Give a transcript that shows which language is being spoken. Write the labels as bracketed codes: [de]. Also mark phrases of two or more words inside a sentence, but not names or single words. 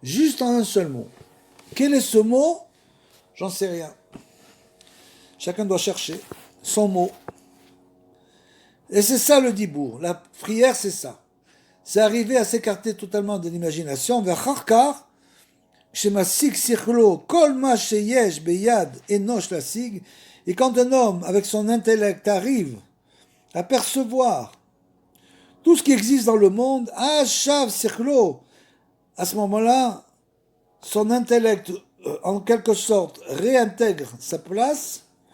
[fr] juste en un seul mot. Quel est ce mot? J'en sais rien. Chacun doit chercher son mot. Et c'est ça le dibour. La prière, c'est ça. C'est arriver à s'écarter totalement de l'imagination. [he] ואחר כך, שמשיג שכלו, כל מה שיש ביד אנוש להשיג. [fr] Et quand un homme, avec son intellect, arrive à percevoir tout ce qui existe dans le monde, [he] אז שב שכלו, [fr] à ce moment-là, son intellect, en quelque sorte, réintègre sa place.